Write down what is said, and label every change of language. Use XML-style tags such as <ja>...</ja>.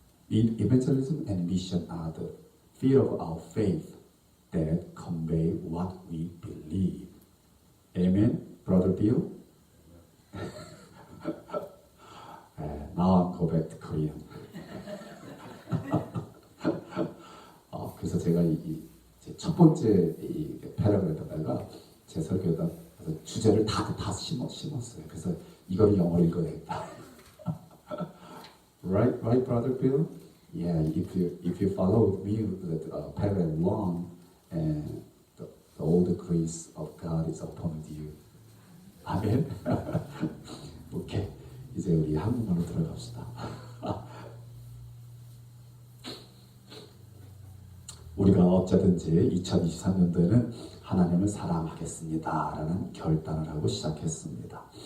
<en>Evangelism and mission are the field of our faith that convey what we believe. Amen, Brother Bill? Now I'll go back to Korean.</en> <ko>그래서 제가 첫 번째 이 패러그램에다가 제 설교에다 주제를 다 심었어요. 그래서 이걸 영어로 읽어야겠다.</ko> <en>Right, Brother Bill? Yeah, if you follow me with paragraph 1, and all the grace of God is upon you.</en> <ko>아멘. 오케이, 이제 우리 한국말로 들어갑시다. 우리가 어쩌든지 2023년도에는 하나님을 사랑하겠습니다 라는 결단을 하고 시작했습니다.</ko>